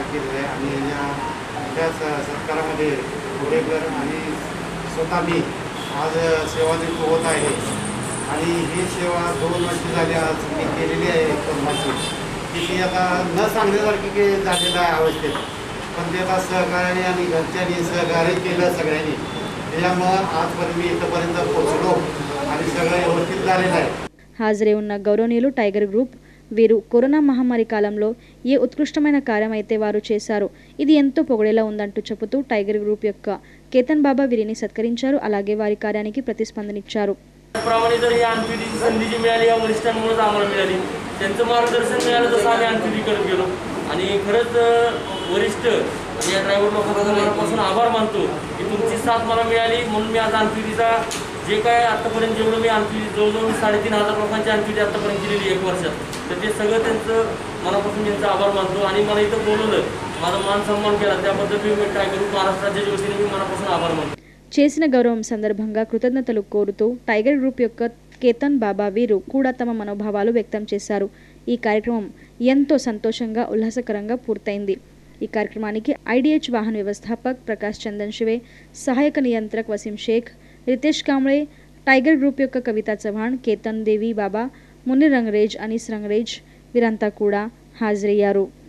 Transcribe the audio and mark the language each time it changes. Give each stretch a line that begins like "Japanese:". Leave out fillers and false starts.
Marathi: सरकारामध्ये गोरेकर आणि स्वतः मी आज सेवानिवृत्त होत आहे आणि ही सेवा 2 वर्ष झाली आज मी केलेली आहे कर्माची. ती आता न सांगण्यासारखी की झालेलं आहे अवस्थेत, पण ते आता सहकार्याने आणि घरच्यांनी सहकार्य केलं सगळ्यांनी, त्याच्यामुळं आजपर्यंत मी इथंपर्यंत पोहोचलो आणि सगळं व्यवस्थित झालेलं आहे.
Telugu: హాజరై ఉన్న గౌరవనీయులు టైగర్ గ్రూప్ వీరు కరోనా మహమ్మారి కాలంలో ఏ ఉత్కృష్టమైన కార్యం అయితే వారు చేశారో ఇది ఎంతో పొగడేలా ఉందంటూ చెబుతూ టైగర్ గ్రూప్ యొక్క కేతన్ బాబా వీరిని సత్కరించారు. అలాగే వారి కార్యానికి ప్రతిస్పందనిచ్చారు.
Marathi: प्रमाणे जर ही अंत्यविधीची संधी जी मिळाली या वरिष्ठांमुळेच आम्हाला मिळाली. त्यांचं मार्गदर्शन मिळालं तसं आम्ही अंत्यविधी करत गेलो आणि खरंच वरिष्ठ या ड्रायव्हर लोकांचा मनापासून आभार मानतो की तुमची साथ मला मिळाली म्हणून मी आज अंत्यविधीचा जे काय आत्तापर्यंत जेवढं मी अंत्यविधी जवळजवळ 3,500 लोकांची अंत्यविधी आत्तापर्यंत केलेली 1 वर्षात, तर ते सगळं त्यांचं मनापासून त्यांचा आभार मानतो आणि मला इथं बोलवलं, माझा मान सन्मान केला त्याबद्दल मी टायगर ग्रुप महाराष्ट्र राज्याच्या वतीने मी मनापासून आभार मानतो.
Telugu: చేసిన గౌరవం సందర్భంగా కృతజ్ఞతలు కోరుతూ టైగర్ గ్రూప్ యొక్క కేతన్ బాబా వీరు కూడా తమ మనోభావాలు వ్యక్తం చేశారు. ఈ కార్యక్రమం ఎంతో సంతోషంగా ఉల్లాసకరంగా పూర్తయింది. ఈ కార్యక్రమానికి ఐడిహెచ్ వాహన వ్యవస్థాపక్ ప్రకాష్ చందన్ శివే, సహాయక నియంత్రక్ వసీం షేక్, రితేష్ కాంబ్ळे, టైగర్ గ్రూప్ యొక్క కవితా చవ్హాణ్, కేతన్ దేవి బాబా, మునిర్ రంగరేజ్, అనీస్ రంగరేజ్ వీరంతా కూడా హాజరయ్యారు.